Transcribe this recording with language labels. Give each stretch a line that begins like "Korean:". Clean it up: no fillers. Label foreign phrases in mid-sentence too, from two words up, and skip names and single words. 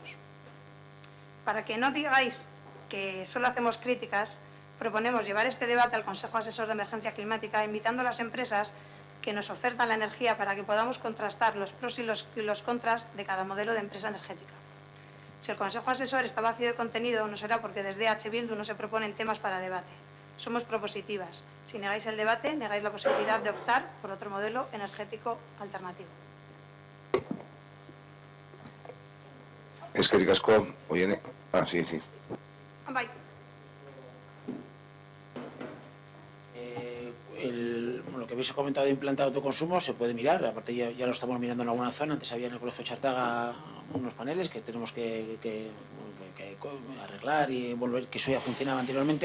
Spanish: Para que no digáis que solo hacemos críticas, proponemos llevar este debate al Consejo Asesor de Emergencia Climática, invitando a las empresas que nos ofertan la energía para que podamos contrastar los pros y los contras de cada modelo de empresa energética. Si el Consejo Asesor está vacío de contenido, no será porque desde H. Bildu no se proponen temas para debate. Somos propositivas. Si negáis el debate, negáis la posibilidad de optar por otro modelo energético alternativo.
Basque: Eskerrik asko, Oiene.
Spanish: Sí. Bye. Lo que habéis comentado de implantar autoconsumo se puede mirar, aparte ya lo estamos mirando en alguna zona. Antes había en el Colegio Chartaga unos paneles que tenemos que arreglar y volver, que eso ya funcionaba anteriormente.